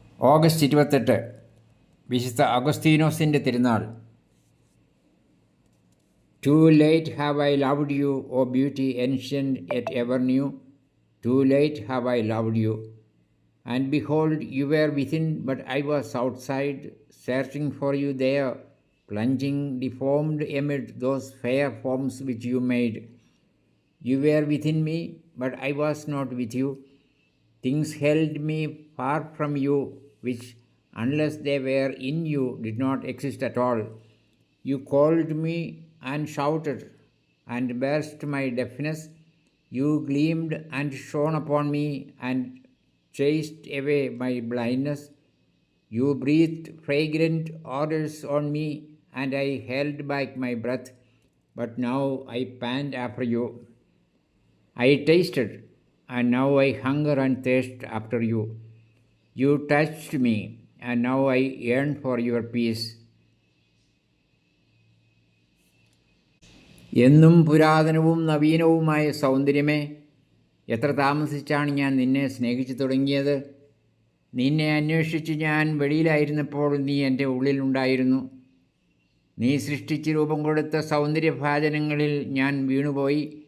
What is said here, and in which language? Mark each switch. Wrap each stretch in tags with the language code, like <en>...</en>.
<ml>August 28 വിശുദ്ധ അഗസ്തീനോസിൻ്റെ തിരുനാൾ.</ml> <en>Too late have I loved you, O beauty ancient yet ever new. Too late have I loved you. And behold, you were within, but I was outside, searching for you there, plunging deformed amid those fair forms which you made. You were within me, but I was not with you. Things held me far from you, which, unless they were in you, did not exist at all. You called me and shouted, and burst my deafness. You gleamed and shone upon me, and chased away my blindness. You breathed fragrant odors on me, and I held back my breath. But now I pant after you. I tasted, and now I hunger and thirst after you. You touched me, and now I yearn for your peace.</en> <ml>എന്നും പുരാതനവും നവീനവുമായ സൗന്ദര്യമേ, എത്ര താമസിച്ചാണ് ഞാൻ നിന്നെ സ്നേഹിച്ചു തുടങ്ങിയത്. നിന്നെ അന്വേഷിച്ച് ഞാൻ വെളിയിലായിരുന്നപ്പോൾ നീ എൻ്റെ ഉള്ളിലുണ്ടായിരുന്നു. നീ സൃഷ്ടിച്ച് രൂപം കൊടുത്ത സൗന്ദര്യഭാജനങ്ങളിൽ ഞാൻ വീണുപോയി.</ml>